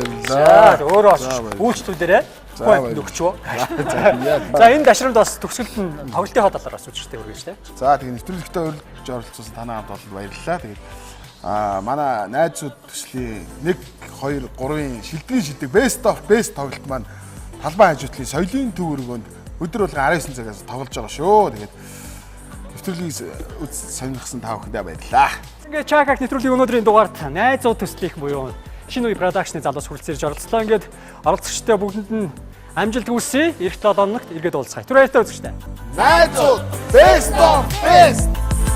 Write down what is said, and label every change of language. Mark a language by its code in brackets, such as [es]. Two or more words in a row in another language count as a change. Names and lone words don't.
[mn] баярлалаа. өөрөө үйлчлүүлээрээ нөгчөө. За энэ дашрамд бас төгсгөлд нь тоглолтын талаар бас үзчихтэй үргэлж тэ. За тэгээ нэвтрүүлэгтээ урьж оролцсон танаа хамт олонд баярлалаа. Тэгээд манай найзууд төслийн 1 2 3-ын шилдгийн шилдэг [en] best of best [mn] тоглолт маань талбай хажуутлын соёлын төв өргөнд өдөр болгон 19 цагаас тоглож байгаа шүү. Тэгээд нэвтрүүлгийг сонирхсан та бүхэндээ баярлалаа. Ингээд Чаках нэвтрүүлгийн өнөөдрийн дугаарт найзууд төслийнх буюу шинэ үе production-ы залуус хүрэлцээрж оролцлоо. Ингээд оролцогчтой бүгдэнд нь амжилт хүсье. Эх 7 хоногт эргээд уулзъя. Түр баяртай үзэгчтэй. Найзууд [en] best of best